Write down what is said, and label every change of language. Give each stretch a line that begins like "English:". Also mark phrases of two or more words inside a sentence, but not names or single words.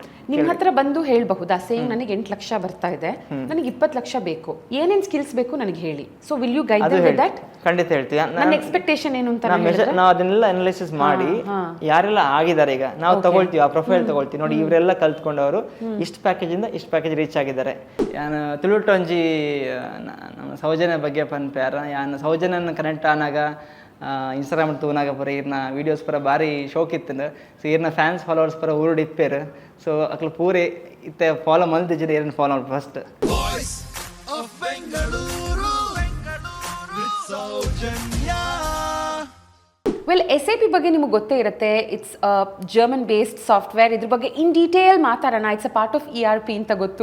Kannada: ನಿಮ್ಮ ಹತ್ರ ಬಂದು ಹೇಳಬಹುದಾ, ಸೇಮ್ ನನಗೆ 8 ಲಕ್ಷ ಬರ್ತಾ ಇದೆ, ನನಗೆ 20 ಲಕ್ಷ ಬೇಕು, ಏನೇನು ಸ್ಕಿಲ್ಸ್ ಬೇಕು ನನಗೆ ಹೇಳಿ.
English: So will you guide them with that?
Kannada: ಖಂಡಿತ ಹೇಳ್ತೀನಿ. ನನ್ನ ಎಕ್ಸ್ಪೆಕ್ಟೇಷನ್ ಏನು ಅಂತ ನಾವು ಅದನ್ನೆಲ್ಲ ಅನಾಲಿಸಿಸ್ ಮಾಡಿ ಯಾರೆಲ್ಲ ಆಗಿದ್ದಾರೆ ಈಗ ನಾವು ತಗೊಳ್ತೀವಿ, ಆ ಪ್ರೊಫೈಲ್ ತಗೊಳ್ತೀವಿ. ನೋಡಿ ಇವರೆಲ್ಲ ಕಲ್ತ್ಕೊಂಡವರು ಇಷ್ಟು ಪ್ಯಾಕೇಜ್ ಇಂದ ಇಷ್ಟು ಪ್ಯಾಕೇಜ್ ರೀಚ್ ಆಗಿದ್ದಾರೆ.
Tulu: ಯಾನು ತುಳುಟೊಂಜಿ ನಮ್ಮ ಸೌಜನ್ಯ ಬಗ್ಗೆ ಪನ್ಪ್ಯಾರ ಯಾನು ಸೌಜನ್ಯನ ಕನೆಕ್ಟ್ ಆನಾಗ ಇನ್ಸ್ಟಾಗ್ರಾಮ್ ತೂನಾಗ ಪರ ಇರ್ನ ವೀಡಿಯೋಸ್ ಪರ ಭಾರಿ ಶೋಕ್ ಇತ್ತು. ಸೊ ಇರ್ನ
English: fans followers
Tulu: ಪರ ಊರುಡ್ ಇಪ್ಪೇರು. ಸೊ ಅಕ್ಲು ಪೂರೆ ಇತ್ತೆ ಫಾಲೋ ಮಲ್ತಿಜ್ಜಿರ ಏರನ್ನ ಫಾಲೋ ಮಾಡಿ ಫಸ್ಟ್.
Kannada: ವೆಲ್, SAP ಬಗ್ಗೆ ನಿಮಗೆ ಗೊತ್ತೇ ಇರುತ್ತೆ.
English: It's German based software.
Kannada: ಇದ್ರ ಬಗ್ಗೆ
English: in detail ಮಾತಾಡೋಣ. It's a part of ERP
Kannada: ಅಂತ ಗೊತ್ತು.